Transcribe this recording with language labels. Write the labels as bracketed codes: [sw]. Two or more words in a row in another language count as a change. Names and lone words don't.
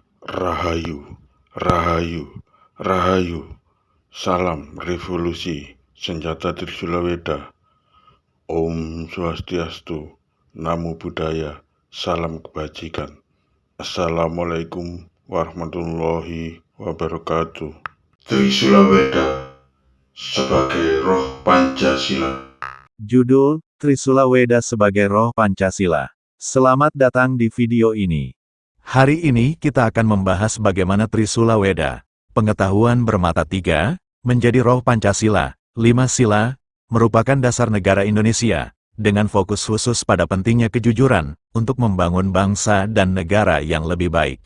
[id] Rahayu, Rahayu, Rahayu. Salam revolusi senjata Trisula Weda. Om Swastiastu, Namo Buddhaya, salam kebajikan. [ar] السلام عليكم ورحمة الله وبركاته. [id] Trisula Weda sebagai roh Pancasila. Judul, Trisula Weda sebagai roh Pancasila. Selamat datang di video ini. Hari ini kita akan membahas bagaimana Trisula Weda, pengetahuan bermata tiga, menjadi roh Pancasila, 5 sila, merupakan dasar negara Indonesia, dengan fokus khusus pada pentingnya kejujuran, untuk membangun bangsa dan negara yang lebih baik.